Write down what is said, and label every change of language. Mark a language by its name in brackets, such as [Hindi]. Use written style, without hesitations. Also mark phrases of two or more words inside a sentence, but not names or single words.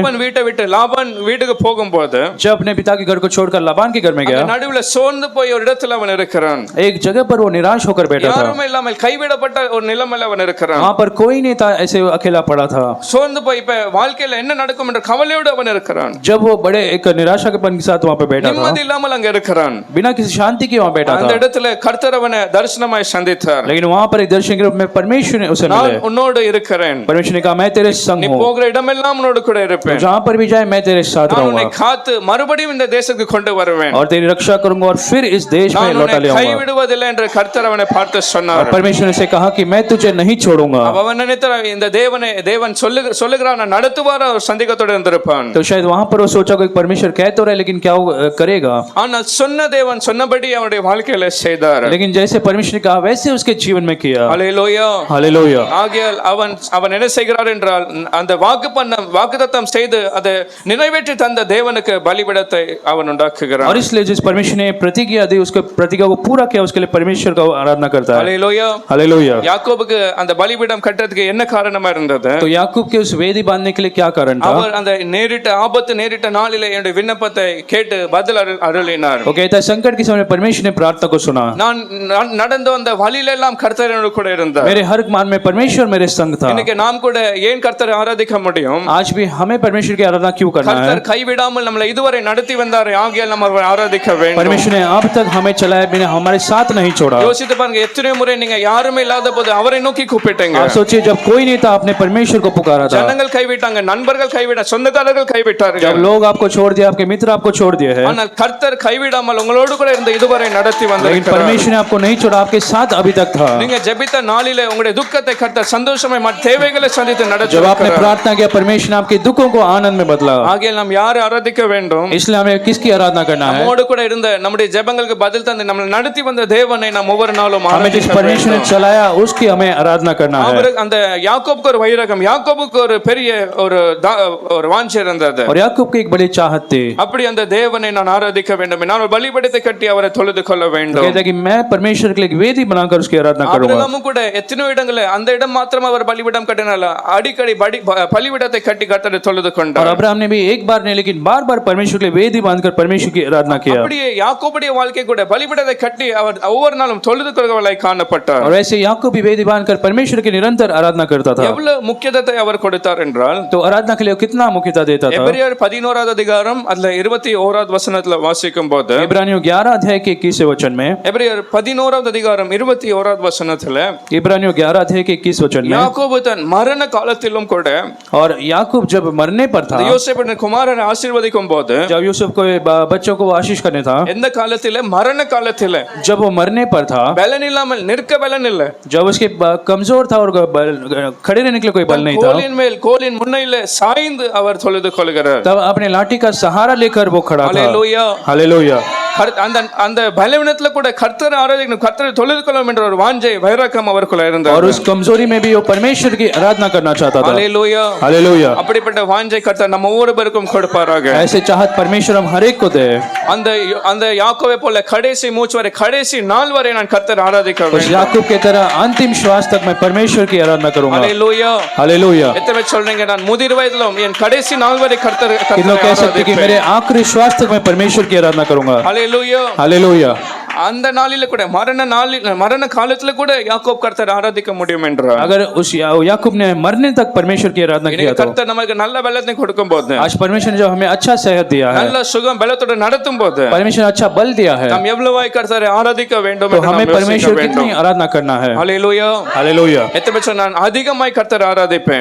[Tamil] தகப்பன் வீட்டை விட்டு லாபான் வீட்டுக்கு போகும்போது [Hindi] जब अपने पिता के घर को छोड़कर लाबान के घर में गया, [Tamil] நடுவுல சோர்ந்து போய் ஒரு இடத்துல அவன் இருக்கிறான். [Hindi] एक जगह पर वो निराश होकर बैठा था। [Tamil] யாருமே இல்லாமல் கைவிடப்பட்ட ஒரு நிலைமையில அவன் இருக்கிறான். [Hindi] वहां पर कोई नहीं था, ऐसे अकेला पड़ा था। [Tamil] சோர்ந்து போய் இப்ப வாழ்க்கையில என்ன நடக்கும் என்ற கவலையோடு அவன் இருக்கிறான். [Hindi] जब वो बड़े एक निराशापन के साथ वहां पे बैठा था, [Tamil] நிம்மதி இல்லாமல் அங்க இருக்கிறான். [Hindi] बिना किसी शांति के वहां बैठा [Tamil] அந்த [Hindi] था, [Tamil] இடத்துல கர்த்தர் அவனை தரிசனமாய் சந்தித்தார். [Hindi] लेकिन वहां पर एक दर्शन के रूप में परमेश्वर ने उसे [Tamil] நான் [Hindi] मिले। [Tamil] உன்னோடு இருக்கிறேன், [Hindi] परमेश्वर ने कहा मैं तेरे संग [Tamil] நீ [Hindi] हूं, [Tamil] போகிற இடமெல்லாம் உன்னோடு கூட இருப்பேன், [Hindi] जहां पर भी जाए मैं तेरे साथ [Tamil] நான் உன்னை [Hindi] रहूंगा [Tamil] காத்து மறுபடியும் இந்த தேசத்துக்கு கொண்டு வருவேன், [Hindi] और तेरी रक्षा करूंगा और फिर इस देश में [Tamil] நான் [Hindi] लौटा [Tamil] உன்னை [Hindi] ले आऊंगा। [Tamil] கைவிடுவதில்லை என்று கர்த்தர் அவனை பார்த்து சொன்னார். [Hindi] परमेश्वर ने से कहा कि मैं तुझे नहीं छोड़ूंगा। [Tamil] அவன் நினைத்தார் இந்த தேவன் சொல்லுகிறான் நடத்துவார், அவர் சந்தேகத்தோடு இருந்திருப்பான். [Hindi] तो शायद वहां पर वो सोचा कि परमेश्वर कह तो रहा है लेकिन क्या वो करेगा। [Tamil] ஆனால் சொன்ன தேவன் சொன்னபடி அவனுடைய வாழ்க்கையில செய்தார். [Hindi] लेकिन जैसे परमेश्वर ने कहा वैसे उसके जीवन में किया। [Tamil] ஹalleluya. [Hindi] हालेलुया। [Tamil] ஆகையால் அவன் என்ன செய்கிறார் என்றால், அந்த வாக்குத்தத்தம் செய்து அதை நிறைவேற்றி தந்த தேவனுக்கு பலிபீடத்தை அவன் உண்டாக்குகிறான். [Hindi] और इसलिए जिस परमेश्वर ने प्रतिज्ञा दी उसके प्रतिज्ञा को पूरा किया, उसके लिए परमेश्वर का आराधना करता है। [Tamil] ஹalleluya. [Hindi] हालेलुया। [Tamil] யாக்கோபுக்கு அந்த பலிபீடம் கட்டுறதுக்கு என்ன காரணமா இருந்தது? [Hindi] तो याकूब के उस वेदी बांधने के लिए क्या कारण था? [Tamil] அவர் அந்த ஆபத்து நேரிட்ட நாளிலே என்னுடைய விண்ணப்பத்தை கேட்டு பதில் அருளினார். [Hindi] वो कहता है संकट के समय परमेश्वर ने प्रार्थना को सुना। [Tamil] நான் நடந்து வந்த வழியில எல்லாம் கர்த்தர் என்னோடு கூட இருந்தார். [Hindi] मेरे हर मार्ग में परमेश्वर मेरे संग था। [Tamil] இன்னைக்கு நாம் கூட ஏன் கர்த்தரை ஆராதிக்க முடியும்? [Hindi] आज भी हमें परमेश्वर की आराधना क्यों करना है? [Tamil] கர்த்தர் கைவிடாமல் நம்மளை இதுவரை நடத்தி வந்தார், ஆகையால் நம்ம அவரை ஆராதிக்க வேண்டும். [Hindi] परमेश्वर ने अब तक हमें चलाया, बिना हमारे साथ नहीं छोड़ा। [Tamil] யோசித்து பாருங்க, எத்தனை முறை நீங்க யாருமே இல்லாத போது அவரை நோக்கி கூப்பிட்டீங்க. [Hindi] आप सोचिए जब कोई नहीं था आपने परमेश्वर को पुकारा था। [Tamil] ஜனங்கள் கைவிட்டாங்க, நண்பர்கள் கைவிட்டாங்க, சொந்தக்காரர்கள் கைவிட்டார்கள். [Hindi] जब लोग आपको छोड़ दिया, आपके मित्र आपको छोड़ दिए हैं, [Tamil] ஆனால் கர்த்தர் கைவிடாமல் உங்களோடு கூட இருந்து இதுவரை நடத்தி [Hindi] लेकिन [Tamil] வந்திருக்கிறார். [Hindi] परमेश्वर ने आपको नहीं छोड़ा, आपके साथ अभी तक था। [Tamil] நீங்க ஜெபித்த நாளிலே உங்களுடைய துக்கத்தை கர்த்தர் சந்தோஷமாய் மற்ற தேவைகளை சந்தித்து நடத்தி [Hindi] जब आपने [Tamil] இருக்கிறார். [Hindi] प्रार्थना किया परमेश्वर ने आपके दुखों को आनंद में बदला। [Tamil] ஆகையால் நாம் யாரை ஆராதிக்க வேண்டும்? [Hindi] इसलिए हमें किसकी आराधना करना है? [Tamil] நம்மோடு கூட இருந்த நம்முடைய ஜெபங்களுக்கு பதில் தந்து நம்மளை நடத்தி வந்த தேவனை நாம் ஒவ்வொரு நாளும் [Hindi] हमें जिस [Tamil] ஆராதிக்க [Hindi] परमेश्वर ने [Tamil] வேண்டும். [Hindi] चलाया उसकी हमें आराधना करना है। [Tamil] அவருக்கு அந்த யாக்கோபுக்கு ஒரு வைரகம், யாக்கோபுக்கு ஒரு பெரிய ஒரு வாஞ்சை இருந்தது. [Hindi] और याकूब की एक बड़ी चाहत थी, [Tamil] அப்படி அந்த தேவனை நான் ஆராதிக்க வேண்டும், நான் ஒரு பலிபீடத்தை கட்டி அவரை தொழுது கொள்ள வேண்டும். [Hindi] कहता है कि मैं परमेश्वर के लिए एक वेदी बनाकर उसकी आराधना करूंगा। [Tamil] ஆபிரகாமும் கூட எத்தனை இடங்கள அந்த இடம் மாத்திரம் அவர் பலிபீடம் கட்டினால அடிக்கடி பலிபீடத்தை கட்டி கர்த்தரை தொழுது [Hindi] और [Tamil] கொண்டார். [Hindi] अब्राहम ने भी एक बार नहीं लेकिन बार बार परमेश्वर के लिए वेदी बांधकर परमेश्वर की आराधना किया। [Tamil] அப்படியே யாக்கோபுடைய வாழ்க்கை கூட பலிபீடத்தை கட்டி அவர் ஒவ்வொரு நாளும் தொழுது கொள்கிறவராய் காணப்பட்டார். [Hindi] और वैसे याकूब भी वेदी बांधकर परमेश्वर की निरंतर आराधना करता था। [Tamil] எவ்வளவு முக்கியத்துவத்தை அவர் கொடுத்தார். கொடுத்தார் என்றால் [Hindi] तो आराधना के लिए वो कितना मुख्यता देता था। [Tamil] எபிரேயர் 11வது அதிகாரம் அதுல 21வது வசனத்துல வாசிக்கும் போது [Hindi] इब्रानियों 11 अध्याय के 21वें वचन में, [Tamil] எபிரேயர் 11வது அதிகாரம் 21வது வசனத்துல [Hindi] इब्रानियों 11 अध्याय के 21 वचन में, [Tamil] யாக்கோபு தன் மரண காலத்திலும் கூட [Hindi] और याकूब जब मरने पर था, [Tamil] யோசேப்பின் குமாரனை ஆசீர்வதிக்கும் போது [Hindi] जब यूसुफ को बच्चों को आशीष करने था, [Tamil] எந்த காலத்திலே மரண காலத்திலே [Hindi] जब वो मरने पर था, [Tamil] பலன் இல்லாமல் நிற்க பலன் இல்ல [Hindi] जब उसके कमजोर था और खड़े रहने के लिए कोई बल नहीं था, [Tamil] கோலின் மேல் கோலின் முன்னிலே சாய்ந்து அவர் தொழுது கொள்கிறார் [Hindi] तब अपने लाठी का सहारा लेकर वो खड़ा था। [Tamil] ஹalleluya [Hindi] हालेलुया। [Tamil] அந்த அந்த பலவீனத்துல கூட கர்த்தரை ஆராதிக்கணும், கர்த்தரை தொழுது கொள்ளணும் என்ற ஒரு வாஞ்சை வைராக்கம் அவருக்குள்ள இருந்தது। [Hindi] और उस कमजोरी में भी वो परमेश्वर की आराधना करना चाहता था। [Tamil] ஹalleluya [Hindi] हालेलुया। [Tamil] அப்படிப்பட்ட வாஞ்சை கர்த்தர் நம்ம ஒவ்வொருவருக்கும் கொடுப்பாராக। [Hindi] ऐसे चाहत परमेश्वर हम हर एक को दे। [Tamil] அந்த அந்த யாக்கோபை போல கடைசி மூச்சு வரை கடைசி நாள் வரை நான் கர்த்தரை ஆராதிக்க [Hindi] उस [Tamil] வேண்டும்। [Hindi] याकूब की तरह अंतिम श्वास तक मैं परमेश्वर की आराधना करूंगा। [Tamil] ஹalleluya [Hindi] हालेलुया। [Tamil] எத்தனை பேர் சொல்றீங்க நான் முதிர் வயதிலும் என் கடைசி நாள் வரை கர்த்தரை [Hindi] कितने लोग कह सकते हैं कि मेरे आखिरी श्वास तक मैं परमेश्वर की आराधना करूंगा। [Tamil] ஹalleluya [Hindi] हालेलुया। [Tamil] அந்த நாளில கூட மரண காலத்துல கூட யாக்கோப் கர்த்தரை ஆராதிக்க முடியும் என்றார்। [Hindi] अगर उस याकूब ने मरने तक परमेश्वर की आराधना किया तो [Tamil] கர்த்தர் நமக்கு நல்ல பலத்தை கொடுக்கும் போது, [Hindi] आज परमेश्वर ने जो हमें अच्छा सेहत दिया है, [Tamil] நல்ல சுகம் பலத்தோட நடத்தும் போது [Hindi] परमेश्वर ने अच्छा बल दिया है, [Tamil] நாம் எவ்வளவாய் கர்த்தரை ஆராதிக்க வேண்டும் [Hindi] तो [Tamil] என்று [Hindi] हमें [Tamil] நாம் யோசிக்க [Hindi] परमेश्वर [Tamil] வேண்டும்। [Hindi] कितनी आराधना करना है। [Tamil] ஹalleluya [Hindi] हालेलुया। [Tamil] எத்தனை பேர் சொன்னா நான் அதிகமாய் கர்த்தரை ஆராதிப்பேன்।